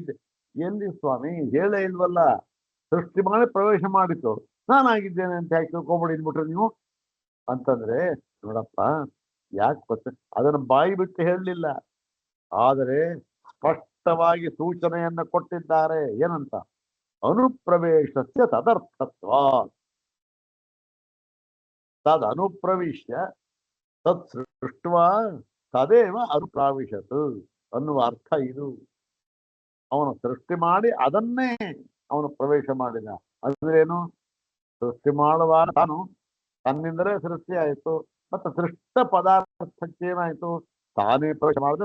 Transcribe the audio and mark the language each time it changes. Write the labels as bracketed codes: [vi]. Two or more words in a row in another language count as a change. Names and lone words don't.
[kn] ಎಲ್ಲಿ ಸ್ವಾಮಿ ಹೇಳೇ ಇಲ್ವಲ್ಲ, ಸೃಷ್ಟಿ ಮಾಡಿ ಪ್ರವೇಶ ಮಾಡಿತು, ನಾನಾಗಿದ್ದೇನೆ ಅಂತ ಯಾಕೆ ತಿಳ್ಕೊಂಬಿಡಿ ಅಂದ್ಬಿಟ್ರೆ ನೀವು ಅಂತಂದ್ರೆ, ನೋಡಪ್ಪ ಯಾಕೆ ಗೊತ್ತ, ಅದನ್ನು ಬಾಯಿ ಬಿಟ್ಟು ಹೇಳಲಿಲ್ಲ, ಆದರೆ ಸ್ಪಷ್ಟವಾಗಿ ಸೂಚನೆಯನ್ನ ಕೊಟ್ಟಿದ್ದಾರೆ. [sa] ಏನಂತ? ಅನುಪ್ರವೇಶಸ್ಯ ತದರ್ಥತ್ವ, ತದ್ ಅನುಪ್ರವಿಶ್ಯ ತತ್ ಸೃಷ್ಟ ತದೇವ ಅನುಪ್ರಾವಿಶತ್ [kn] ಅನ್ನುವ ಅರ್ಥ ಇದು. ಅವನು ಸೃಷ್ಟಿ ಮಾಡಿ ಅದನ್ನೇ ಅವನು ಪ್ರವೇಶ ಮಾಡಿದ. ಅಂದ್ರೇನು? ಸೃಷ್ಟಿ ಮಾಡುವಾಗ ತಾನು ತನ್ನಿಂದಲೇ ಸೃಷ್ಟಿ ಆಯಿತು, ಮತ್ತೆ ಸೃಷ್ಟ ಪದಾರ್ಥಕ್ಕೇನಾಯ್ತು? ತಾನೇ ಪ್ರವೇಶ ಮಾಡಿದ.